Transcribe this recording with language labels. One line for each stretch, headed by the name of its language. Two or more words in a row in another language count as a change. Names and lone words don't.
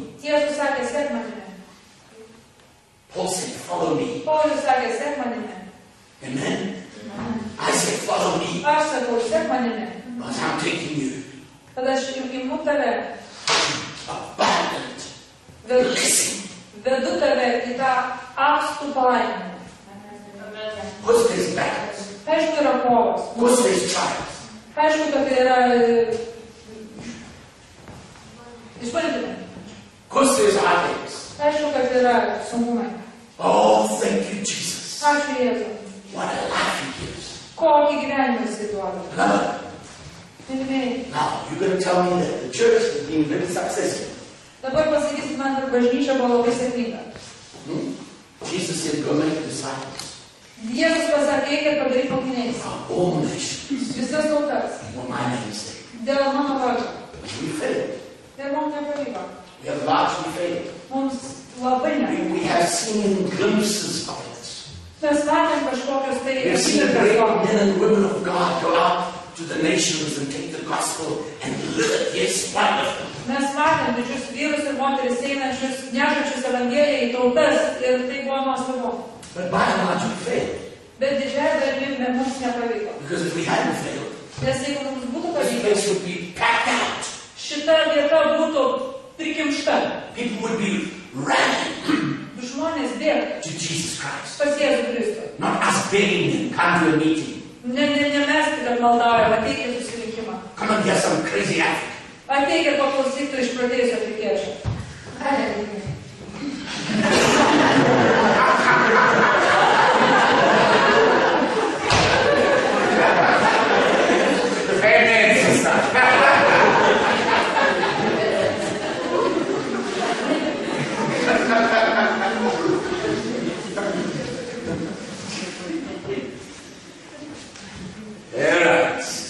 Lithuanian: Jėzus sakė, sek manimi.
English: Paul said, follow me.
Lithuanian: Paulius sakė, sek manimi.
English: Amen. I said, follow me.
Lithuanian: Aš sakau, sek manimi.
English: But I'm taking you
Lithuanian: Kad aš imu tave,
English: abundant
Lithuanian: vedu,
English: blessing.
Lithuanian: vedu tave į tą apstų palaimą.
English: Because there's battles.
Lithuanian: Aišku, yra kovos.
English: Because there's trials.
Lithuanian: Aišku, kad yra... Išpaldymai.
English: Because there's heartaches.
Lithuanian: Aišku, kad yra sunkumai.
English: Oh, thank you, Jesus.
Lithuanian: Ačiū Jėzui.
English: What a life he gives.
Lithuanian: Kokį gyvenimą jis duoda.
English: Beloved,
Lithuanian: Mylimieji.
English: now you're going to tell me that the church has been very successful.
Lithuanian: Dabar pasakysit man, kad bažnyčia buvo labai sėkminga.
English: Jesus said, go make disciples
Lithuanian: Jėzus pasakė, reikia padaryti mokiniais.
English: of all nations
Lithuanian: Visas tautas.
English: for my name's sake.
Lithuanian: Dėl mano vardo.
English: We failed.
Lithuanian: Ir mums nepavyko.
English: We have largely failed.
Lithuanian: Mums labai nepavyko.
English: We have seen glimpses of it.
Lithuanian: Mes matėm kažkokios tai
English: We have seen
Lithuanian: akimirkas
English: great
Lithuanian: to.
English: men and women of God go out to the nations and take the gospel and live it. Yes, wonderful.
Lithuanian: Mes matėm didžius vyrus ir moteris einančius, nešančius Evangeliją į tautas ir tai buvo nuostabu.
English: But by and large, we failed.
Lithuanian: Bet didžiąją dalimi mums nepavyko.
English: Because if we hadn't failed,
Lithuanian: Nes jeigu mums būtų
English: this
Lithuanian: pavykę,
English: place would be packed out.
Lithuanian: šita vieta būtų prikimšta.
English: People would be running
Lithuanian: Žmonės bėga
English: to Jesus Christ.
Lithuanian: pas Jėzų Kristų.
English: Not us begging them, come to a meeting.
Lithuanian: Ne mes tik maldaujam, ateikit susirinkimą.
English: Come and hear some crazy African.
Lithuanian: Ateikit paklausyti išpratėjusio afrikiečio. Aleluja.
English: Amen, sister. All right.